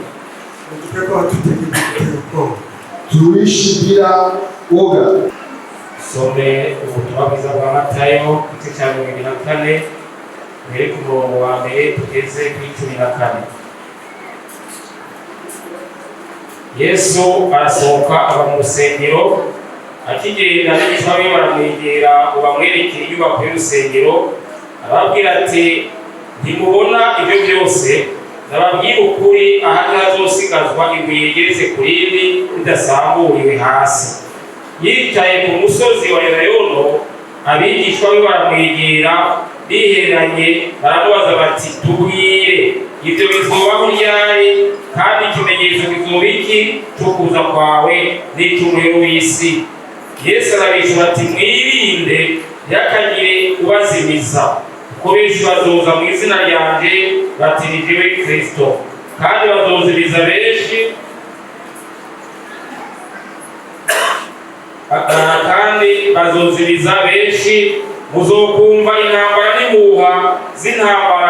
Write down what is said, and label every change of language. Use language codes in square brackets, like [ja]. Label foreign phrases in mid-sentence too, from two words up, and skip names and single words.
[sw] Tuishi bila woga. [rn] Some ubutumwa bwiza bwa Matayo igice cya 24 mbere ku murongo wa mbere tugeze ku 14. Yesu arasohoka ava mu rusengero, akigenda n'abigishwa be baramwegera ngo bamwerekere inyubako y'urusengero, arababwira ati ntimubona ibyo byose? Ndababwira ukuri, ahandi hazosigazwa ibuye rigeretse ku rindi ridasamburiwe hasi. Yicaye ku musozi wa Elayono, abigishwa be baramwegera biheranye, baramubaza bati tubwire, ibyo bizobaho ryari, kandi ikimenyetso kizoba iki cyo kuza kwawe n'icy'umuriro w'isi? Yesu arabishyura ati mwirinde ntihakagire ubazimiza, kuko benshi bazoza mu izina ryanje bati ni jyewe Kristo, kandi bazozimiza benshi, muzokumva intambara n'impuha z'intambara.